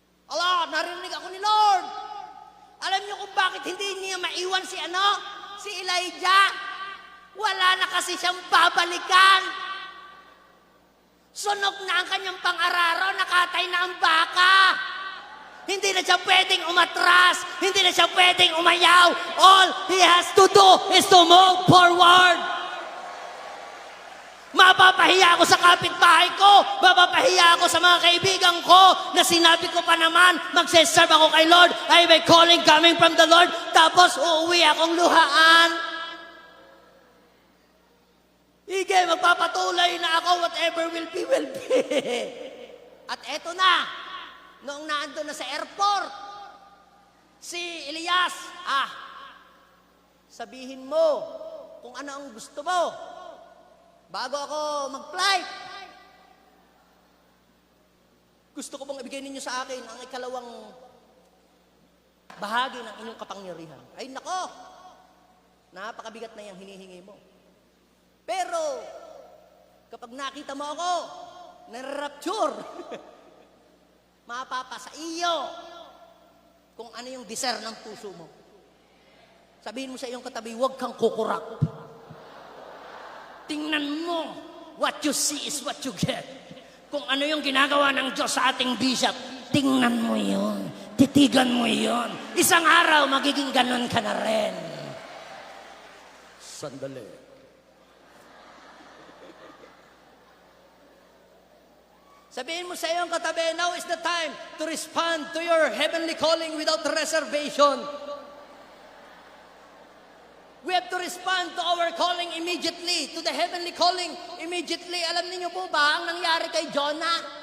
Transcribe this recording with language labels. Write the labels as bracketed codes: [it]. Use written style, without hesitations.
[tl] Allah, narinig ako ni Lord. Alam niyo kung bakit hindi niya maiwan si Elijah? Wala na kasi siyang babalikan. Sunog na ang kanyang pang-araro, nakatay na ang baka. Hindi na siya pwedeng umatras. Hindi na siya pwedeng umayaw. [en] All he has to do is to move forward. [tl] Mapapahiya ako sa kapitbahay ko. Mapapahiya ako sa mga kaibigan ko na sinabi ko pa naman, magseserve ako kay Lord. [en] I have a calling coming from the Lord. [tl] Tapos uuwi akong luhaan. Sige, magpapatuloy na ako. [en] Whatever will be, will be. [tl] At eto na. Noong naandun na sa airport, si Elias, sabihin mo kung ano ang gusto mo bago ako mag-flight. Gusto ko bang ibigay ninyo sa akin ang ikalawang bahagi ng inyong kapangyarihan? Ay nako, napakabigat na yung hinihingi mo. Pero, kapag nakita mo ako, na-rapture, mapapasa iyo kung ano yung desire ng puso mo. Sabihin mo sa iyong katabi, huwag kang kukurak. Tingnan mo, [en] what you see is what you get. [tl] Kung ano yung ginagawa ng Diyos sa ating bishop, tingnan mo yun. Titigan mo yun. Isang araw, magiging ganon ka na rin. Sandali. Sabihin mo sa iyong katabi, [en] now is the time to respond to your heavenly calling without reservation. We have to respond to our calling immediately, to the heavenly calling immediately. [tl] Alam niyo po ba ang nangyari kay Jonah?